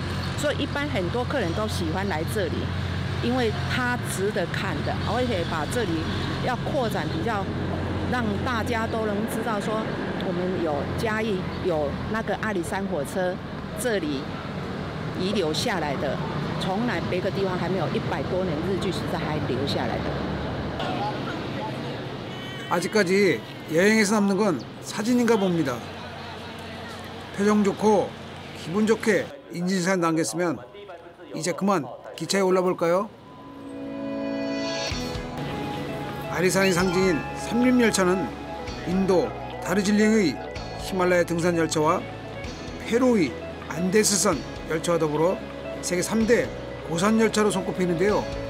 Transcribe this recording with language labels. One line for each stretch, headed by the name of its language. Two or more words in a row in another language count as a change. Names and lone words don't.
Chinese: 所以一般很多客人都喜欢来这里。 因为它值得看的，而且把这里要扩展比较，让大家都能知道说，我们有嘉义有那个阿里山火车，这里遗留下来的，从来别个地方还没有100多年日据时代还留下来的。
Korean: 아직까지 여행에서 남는 건 사진인가 봅니다. 표정 좋고 기분 좋게 인증사진 남겼으면 이제 그만 기차에 올라볼까요? 아리산의 상징인 삼림열차는 인도 다르질링의 히말라야 등산 열차와 페루의 안데스산 열차와 더불어 세계 3대 고산 열차로 손꼽히는데요.